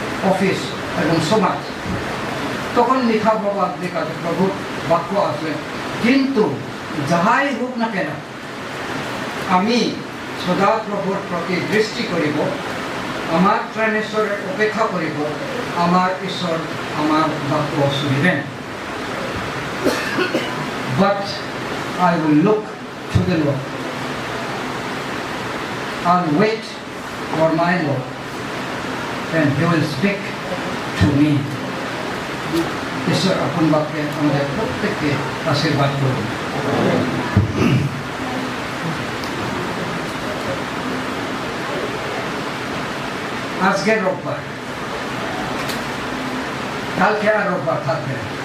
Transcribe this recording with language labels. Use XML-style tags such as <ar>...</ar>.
<bn>Office এবং সমাজ, তখন লিখা প্রবাদ লেখা প্রভুর বাক্য আসবে, কিন্তু যাহাই হোক না কেন আমি সদা প্রভুর প্রতি দৃষ্টি করিব, আমার ত্রাণেশ্বরের অপেক্ষা করিব, আমার ঈশ্বর আমার বাক্য শুনিবেন।</bn> <en>But I will look to the Lord and wait for my Lord, and He will speak to me.</en> <bn>ঈশ্বর আপন বাক্যে আমাদের প্রত্যেককে আশীর্বাদ করুন। আজকে রোববার, কালকে আর রোববার থাকবে না।</bn>